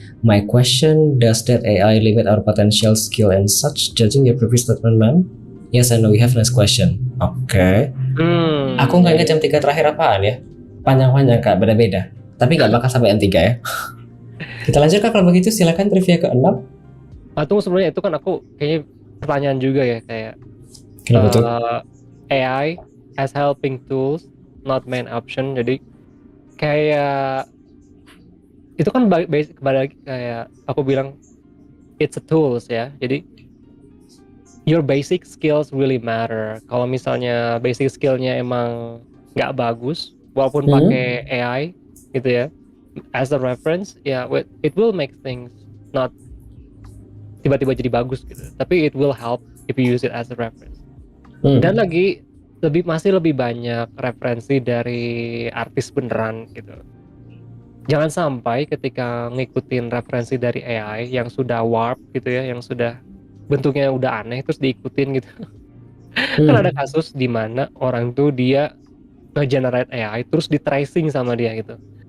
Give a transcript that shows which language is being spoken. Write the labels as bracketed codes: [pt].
[en] My question, does that AI limit our potential skill and such? Judging your previous statement, ma'am? Yes, I know. We have next question. [id] Oke. Aku nggak ingat jam 3 terakhir apaan ya. Panjang-panjang Kak, beda-beda. Tapi nggak bakal sampai jam 3 ya. Kita lanjut Kak, kalau begitu silakan trivia ke-6. Tunggu, sebenarnya itu kan aku kayaknya pertanyaan juga ya, kayak kenapa tuh? [en] AI as helping tools, not main option. [id] Jadi kayak itu kan kembali lagi kayak aku bilang [en] it's a tools [id] ya. Jadi [en] your basic skills really matter. [id] Kalau misalnya basic skillnya emang nggak bagus, walaupun pakai AI gitu ya, [en] as a reference, [id] ya [en] it will make things not [id] tiba-tiba jadi bagus gitu. Tapi [en] it will help if you use it as a reference. [id] Dan lagi masih lebih banyak referensi dari artis beneran gitu. Jangan sampai ketika ngikutin referensi dari AI yang sudah warp gitu ya, yang sudah bentuknya udah aneh terus diikutin gitu. Kan ada kasus di mana orang tuh dia nge-generate AI terus di tracing sama dia gitu.